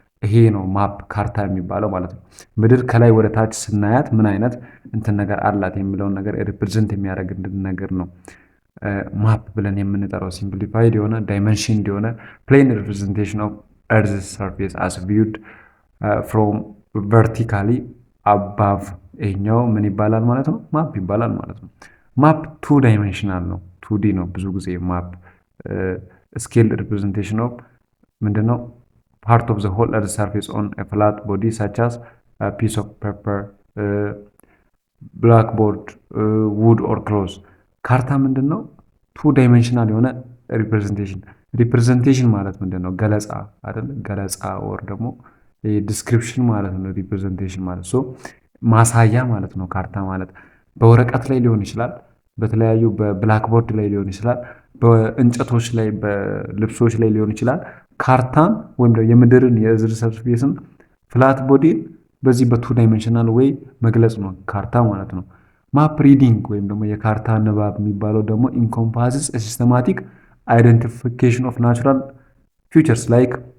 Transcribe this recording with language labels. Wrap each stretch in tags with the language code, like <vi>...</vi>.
<am>ይሄ ነው ማፕ ካርታ የሚባለው ማለት ነው። ምድር ከላይ ወደ ታች ስናያት ምን አይነት እንትን ነገር አላት የሚለውን ነገር ሪፕሬዘንት የሚያደርግልን ነገር ነው ማፕ ብለን የምንጠራው። ሲምፕሊፋይድ የሆነ ዳይመንሽን የሆነ</am> <en>ፕሌን ሪፕሬዘንቴሽን ኦፍ ኤርዝ ሰርፌስ አስ ቪውድ ፍሮም ቨርቲካሊ አባቭ።</en> <am>ይሄኛው ምን ይባላል ማለት ነው? ማፕ ይባላል ማለት ነው። ማፕ ቱ ዳይሜንሽናል ነው፣ ቱዲ ነው ብዙ ጊዜ ማፕ።</am> <en>ስኬል ሪፕሬዘንቴሽን ኦፍ</en> <am>ምንድነው?</am> <en>part of the whole earth surface on a flat body such as a piece of paper, blackboard, wood or cloth።</en> <am>ካርታ ምንድነው? ቱ ዳይሜንሽናል የሆነ ሪፕሬዘንቴሽን ማለት ምንድነው? ገለጻ አይደል? ገለጻ ወር ደግሞ ዲስክሪፕሽን ማለት ነው። ሪፕሬዘንቴሽን ማለት ሶ ማሳያ ማለት ነው። ካርታ ማለት በወረቀት ላይ ሊሆን ይችላል፣ በተለያዩ በብላክቦርድ ላይ ሊሆን ይችላል፣ በእንጨቶች ላይ በልብሶች ላይ ሊሆን ይችላል። ካርታን ወይም ደግሞ የምድርን የኤርዝ ሰርፌስን ፍላት ቦዲን በዚህ በቱ ዳይሜንሽናል ወይ መግለጽ ነው ካርታ ማለት ነው። ማፕ ሪዲንግ ወይም ደግሞ የካርታ ንባብ የሚባለው ደግሞ</am> <en>ኢንኮምፓስስ ሲስተማቲክ አይደንቲፊኬሽን ኦፍ ናቹራል ፊቸርስ ላይክ</en>